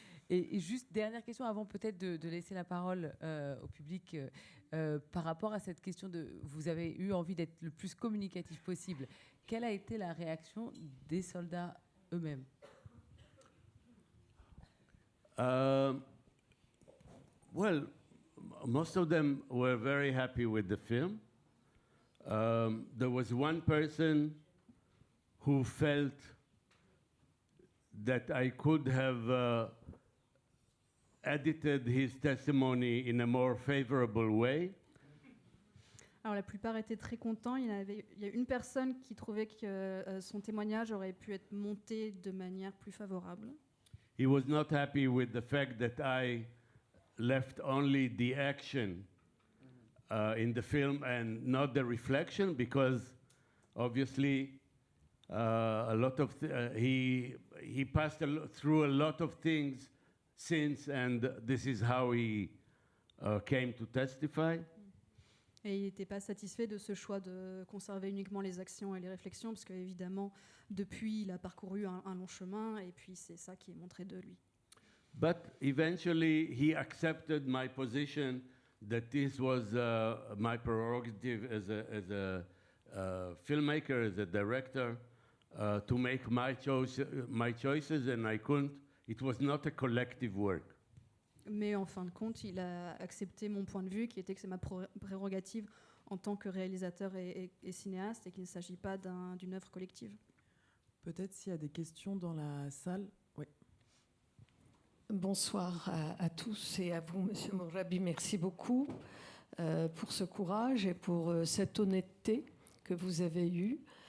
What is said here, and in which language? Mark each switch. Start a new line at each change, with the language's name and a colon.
French: Et juste dernière question, avant peut-être de laisser la parole au public, par rapport à cette question de, vous avez eu envie d'être le plus communicatif possible. Quelle a été la réaction des soldats eux-mêmes?
English: Well, most of them were very happy with the film. There was one person who felt that I could have edited his testimony in a more favorable way.
French: Alors la plupart étaient très contents. Il y a une personne qui trouvait que son témoignage aurait pu être monté de manière plus favorable.
English: He was not happy with the fact that I left only the action in the film and not the reflection, because obviously a lot of he passed through a lot of things since, and this is how he came to testify.
French: Et il n'était pas satisfait de ce choix de conserver uniquement les actions et les réflexions, parce qu'évidemment, depuis, il a parcouru un long chemin, et puis c'est ça qui est montré de lui.
English: But eventually, he accepted my position that this was my prerogative as a filmmaker, as a director, to make my choices, and I couldn't. It was not a collective work.
French: Mais en fin de compte, il a accepté mon point de vue, qui était que c'est ma prérogative en tant que réalisateur et cinéaste, et qu'il ne s'agit pas d'une œuvre collective. Peut-être s'il y a des questions dans la salle. Oui. Bonsoir à tous et à vous, Monsieur Mograbi. Merci beaucoup pour ce courage et pour cette honnêteté que vous avez eue.